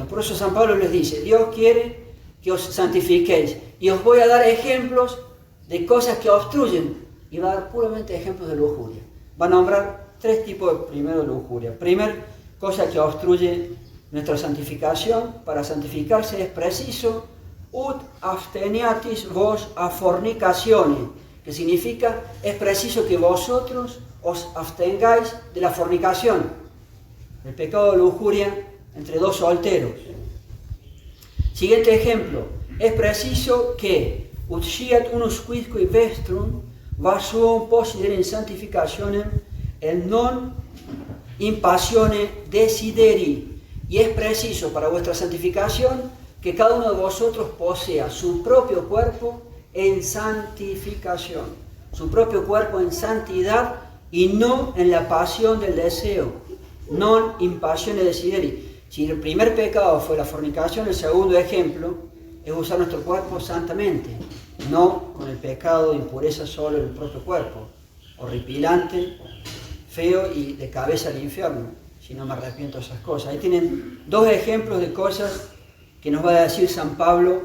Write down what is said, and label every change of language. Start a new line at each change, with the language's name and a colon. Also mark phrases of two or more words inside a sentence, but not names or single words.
Spanish: Por eso San Pablo les dice: Dios quiere que os santifiquéis, y os voy a dar ejemplos de cosas que obstruyen, y va a dar puramente ejemplos de lujuria. Va a nombrar 3 tipos primero de lujuria. Primera cosa que obstruye nuestra santificación: para santificarse es preciso
Latin: ut absteniatis vos a fornicatione,
Spanish: que significa es preciso que vosotros os abstengáis de la fornicación, el pecado de lujuria entre 2 solteros.
Latin: Siguiente ejemplo:
Spanish: es preciso que
Latin: ut sciat unus quisque vestrum vasum possidere in santificationem et non in passione desideri.
Spanish: Y es preciso para vuestra santificación que cada uno de vosotros posea su propio cuerpo en santificación, su propio cuerpo en santidad, y no en la pasión del deseo,
Latin: non in passione desideri.
Spanish: Si el primer pecado fue la fornicación, el segundo ejemplo es usar nuestro cuerpo santamente, no con el pecado de impureza solo en el propio cuerpo, horripilante, feo y de cabeza al infierno, si no me arrepiento de esas cosas. Ahí tienen 2 ejemplos de cosas que nos va a decir San Pablo.